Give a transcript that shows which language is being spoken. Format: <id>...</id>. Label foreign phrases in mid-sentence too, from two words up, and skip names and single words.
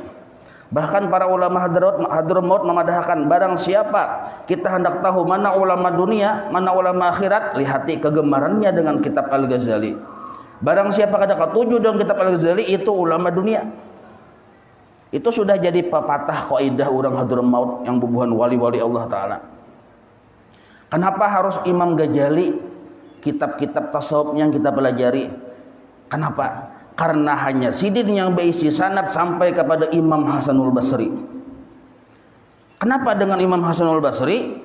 <id>Bahkan para ulama Hadramaut memadahkan, barang siapa kita hendak tahu mana ulama dunia, mana ulama akhirat, lihati kegemarannya dengan kitab Al-Ghazali. Barang siapa kada ketujuh dengan kitab Al-Ghazali, itu ulama dunia. Itu sudah jadi pepatah kaidah orang Hadramaut yang bubuhan wali-wali</id> <ar>الله تعالى.</ar> <id>Kenapa harus Imam Ghazali, kitab-kitab tasawuf yang kita pelajari? Kenapa? Karena hanya sidin yang berisi sanad sampai kepada Imam Hasanul Basri. Kenapa dengan Imam Hasanul Basri?</id>